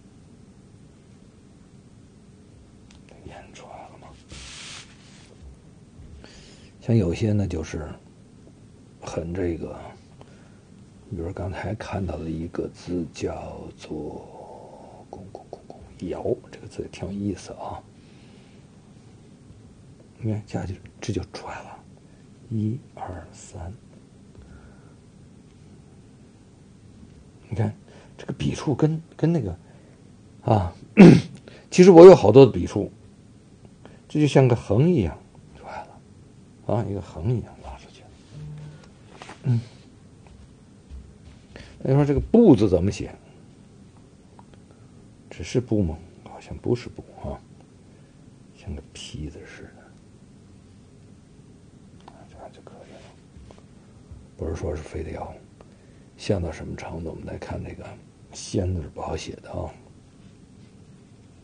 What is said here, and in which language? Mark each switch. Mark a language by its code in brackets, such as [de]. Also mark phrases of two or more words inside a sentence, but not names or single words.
[zh] 像有些呢，就是很這個，比如剛才看到的一個字叫做“公堯”，這個字也挺有意思啊。你看，這就出來了，1、2、3。你看這個筆觸跟那個啊，其實我有好多的筆觸，這就像個橫一樣。啊，一個橫一樣拉出去。那說這個“ 不”字怎麼寫？只是“不”嗎？好像不是“不”啊，像個“劈”字似的。這樣就可以了。不是說是非得要像到什麼程度，我們來看這個“先”字不好寫的啊。